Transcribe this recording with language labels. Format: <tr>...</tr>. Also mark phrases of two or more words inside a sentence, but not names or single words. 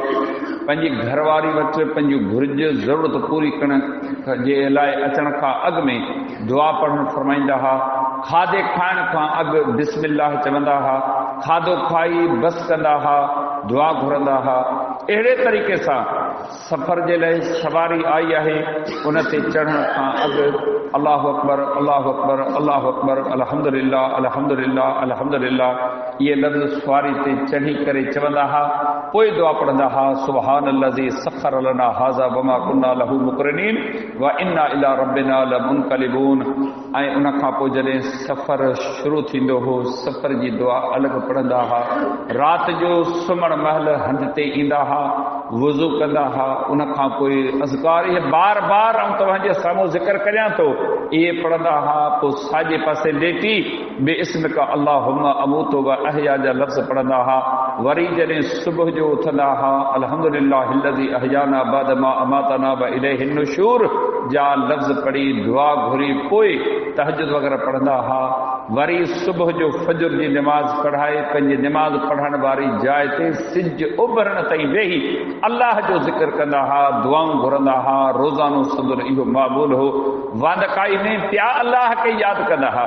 <sd>पंहिंजी घरवारी वटि पंहिंजी घुर्ज ज़रूरत पूरी करण जे लाइ अचण खां अॻु में दुआ पढ़णु फरमाईंदा हुआ। खाधे खाइण खां अॻु बिस्मिल्लाह चवंदा हुआ, खाधो खाई बस कंदा हुआ, दुआ घुरंदा हुआ। अहिड़े तरीक़े सां सफ़र जे लाइ सवारी आई आहे, उन ते चढ़ण खां अॻु</sd> <ar>الله أكبر الله أكبر الله أكبر الحمد لله الحمد لله الحمد لله</ar> <sd>इहे लफ़्ज़ सवारी ते चढ़ी करे चवंदा हुआ। पोइ दुआ पढ़ंदा हुआ,</sd> <ar>سبحان الذي سخر لنا هذا وما كنا له مقرنين وإنا إلى ربنا لمنقلبون.</ar> <sd>ऐं उन खां पोइ जॾहिं सफ़र शुरू थींदो हो, सफ़र जी दुआ अलॻि पढ़ंदा हुआ। राति जो सुम्हण महिल हंध ते ईंदा हुआ, वुज़ू कंदा हुआ। उन खां पोइ अज़कार इहे बार बार ऐं तव्हांजे साम्हूं ज़िक्र करियां थो, इहे पढ़ंदा हुआ। पोइ साॼे पासे लेटी</sd> <ar>باسمك اللهم أموت وأحيا</ar> <sd>जा लफ़्ज़ पढ़ंदा हुआ। वरी जॾहिं सुबुह जो उथंदा हुआ,</sd> <ar>الحمد لله الذي أحيانا بعد ما أماتنا وإليه النشور</ar> <sd>जा लफ़्ज़ पढ़ी दुआ घुरी पोइ तहज्जुद वग़ैरह पढ़ंदा हुआ। वरी सुबुह जो फजर जी निमाज़ पढ़ाए पंहिंजी निमाज़ पढ़ण वारी जाइ ते सिज उभरण ताईं वेही अल्लाह जो ज़िक्र कंदा हुआ, दुआऊं घुरंदा हुआ। रोज़ानो संदुर इहो मामूल हो। वांदकाई में पिया अल्लाह खे यादि कंदा हुआ।</sd>